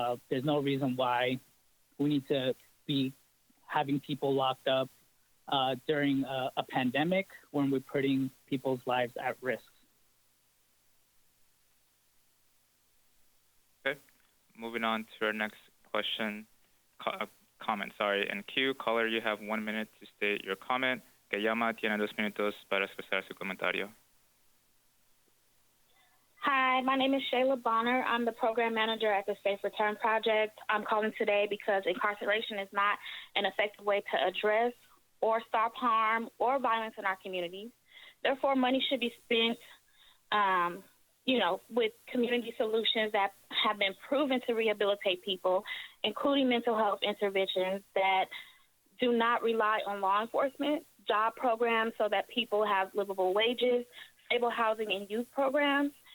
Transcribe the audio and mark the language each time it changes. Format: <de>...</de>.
<en>There's no reason why we need to be having people locked up during a pandemic when we're putting people's lives at risk. Okay, moving on to our next question, comment, in queue. Caller, you have 1 minute to state your comment.</en> <es>Que llama tiene 2 minutos para expresar su comentario.</es> <en>Hi, my name is Shayla Bonner. I'm the program manager at the Safe Return Project. I'm calling today because incarceration is not an effective way to address or stop harm or violence in our communities. Therefore, money should be spent, with community solutions that have been proven to rehabilitate people, including mental health interventions that do not rely on law enforcement, job programs so that people have livable wages, stable housing, and youth programs.</en>